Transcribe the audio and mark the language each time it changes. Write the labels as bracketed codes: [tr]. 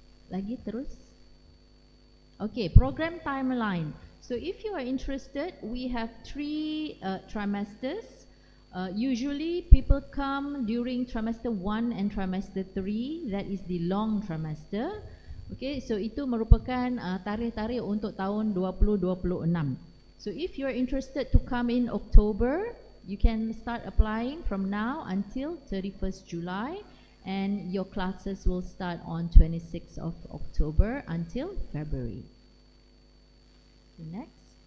[ms] Lagi terus. [en] Okay, program timeline. So if you are interested, we have 3 trimesters. Usually people come during trimester 1 and trimester 3, that is the long trimester. Okay, so [ms] itu merupakan tarikh-tarikh untuk tahun 2026. [en] So if you are interested to come in October, you can start applying from now until 31st July, and your classes will start on 26th of October until February. Next.